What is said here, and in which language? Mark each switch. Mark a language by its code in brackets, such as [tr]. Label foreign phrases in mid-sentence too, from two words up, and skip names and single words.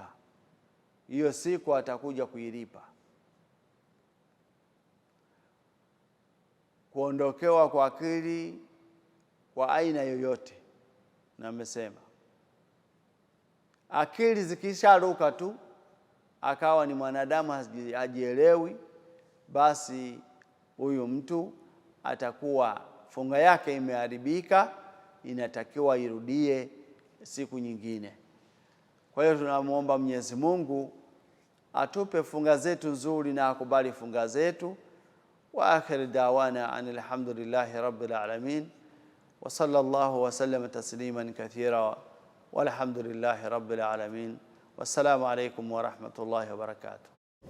[sw] Hiyo siku atakuja kuilipa. Kuondokewa kwa akili kwa aina yoyote, na amesema akili zikisharuka tu akawa ni mwanadamu hajielewi, basi huyu mtu atakuwa funga yake imeharibika, inatakiwa irudie siku nyingine. Kwa hiyo tunamuomba Mwenyezi Mungu atupe funga zetu nzuri na akubali funga zetu. [ar] وآخر دعوانا أن الحمد لله رب العالمين وصلى الله وسلم تسليما كثيرا والحمد لله رب العالمين. والسلام عليكم ورحمة الله وبركاته.